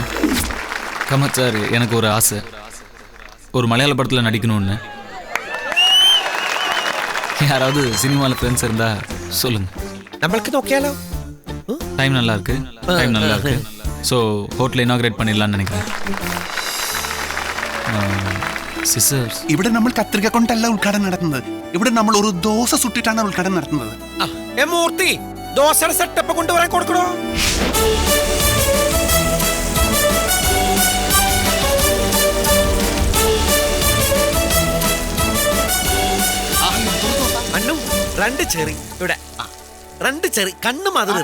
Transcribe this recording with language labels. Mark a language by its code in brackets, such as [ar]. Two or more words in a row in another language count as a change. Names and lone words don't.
[ta] கம்மத் சார், எனக்கு ஒரு ஆசை, ஒரு மலையாள படத்தில் நடிக்கணும்னு. யாராவது சினிமாவில் ஃப்ரெண்ட்ஸ் இருந்தால் சொல்லுங்கள். நம்மளுக்கு நோக்கியாலோ டைம் நல்லா இருக்கு. ஸோ ஹோட்டலை இனாகிரேட் பண்ணிடலான்னு நினைக்கிறேன். [ml] സിസേഴ്സ്. ഇവിടെ നമ്മൾ കത്രിക കൊണ്ടല്ല ഉദ്ഘാടനം നടത്തുന്നത്. ഇവിടെ നമ്മൾ ഒരു ദോശ സുട്ടിട്ടാണ് ഉദ്ഘാടനം നടത്തുന്നത്. മൂർത്തി ദോശയുടെ സെറ്റപ്പ് കൊണ്ടുവരാൻ കൊടുക്കണോ? അണ്ണു 2 ചെറി ഇവിടെ 2 ചെറി കണ്ണ് മാതിരി